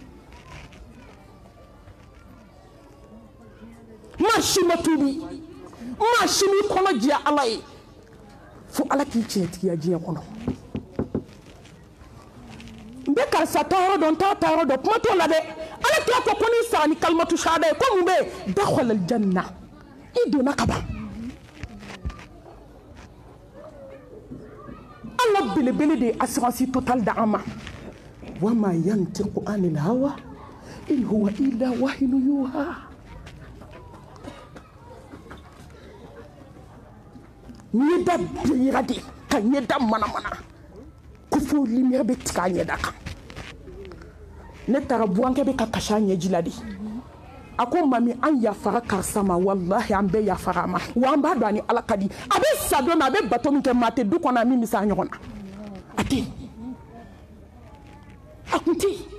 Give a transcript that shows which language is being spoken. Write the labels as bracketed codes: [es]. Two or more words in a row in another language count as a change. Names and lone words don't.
[bm] maa si ma tubi maa si m'i kɔnɔ diya ala ye fo ala k'i tiɲɛtigiya diɲɛ kɔnɔ n bɛ karisa ta yɔrɔ dɔn n t'a ta yɔrɔ dɔn kuma t'o la dɛ ala t'a fɔ ko n'i sara ni [ar] كلمة الشهادة [bm] ye ko mun bɛ yen [ar] دخل الجنة [bm] i donna ka ban ala belebele de ye [fr] assurance totale [bm] d'an ma wa [ar] مَا يَنْطِقُ عَنِ الْهَوَى إِنْ هُوَ إِلَّا وَحْيٌ يُوحَى [bm] ɲɛda bilira de ka ɲɛda manamana ko fo lumière bɛ tigɛ a ɲɛda kan ne taara buwankɛ bɛ ka kasi a ɲɛji la de a ko mami an yafara karisa ma wallahi an bɛɛ yafara a ma wa an b'a dɔn a ni ala ka di a bɛ sa don min a bɛ bato min kɛ maa tɛ du kɔnɔ a min bɛ se a ɲɔgɔn na a tɛ a kun tɛ